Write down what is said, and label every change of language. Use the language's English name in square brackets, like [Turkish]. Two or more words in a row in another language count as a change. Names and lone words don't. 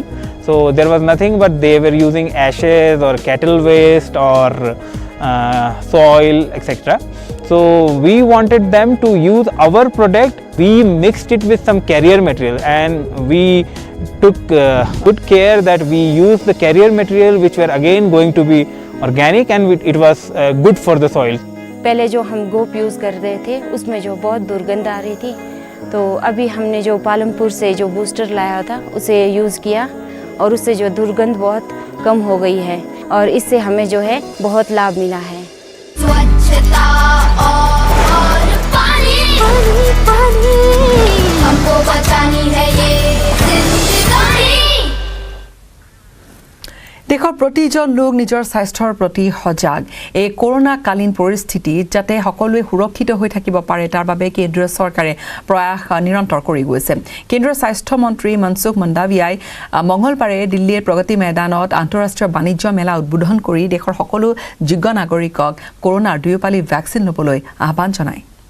[English] So there was nothing but they were using ashes or cattle waste or soil, etc. So we wanted them to use our product. We mixed it with some carrier material and we took good care that we used the carrier material which were again going to be organic and it was good for the soil. [Hindi] पहले जो हम गोप यूज़ कर रहे थे उसमें जो बहुत दुर्गंध आ रही थी, तो अभी हमने जो पालमपुर से जो बूस्टर लाया था उसे यूज़ किया और उससे जो दुर्गंध बहुत कम हो गई है और इससे हमें जो है बहुत लाभ मिला है। स्वच्छता और पानी हमको बचानी है ये जिंदगानी। [Assamese] দেশৰ প্ৰতিজন লোক নিজৰ স্বাস্থ্যৰ প্ৰতি সজাগ। এই কৰোনাকালীন পৰিস্থিতিত যাতে সকলোৱে সুৰক্ষিত হৈ থাকিব পাৰে তাৰ বাবে কেন্দ্ৰীয় চৰকাৰে প্ৰয়াস নিৰন্তৰ কৰি গৈছে। কেন্দ্ৰীয় স্বাস্থ্য মন্ত্ৰী মনসুখ মন্দাভিয়াই মঙলবাৰে দিল্লীৰ প্ৰগতি ময়দানত আন্তঃৰাষ্ট্ৰীয় বাণিজ্য মেলা উদ্বোধন কৰি দেশৰ সকলো যোগ্য নাগৰিকক কৰোনাৰ দুয়োপালি ভেকচিন ল'বলৈ আহ্বান জনায়।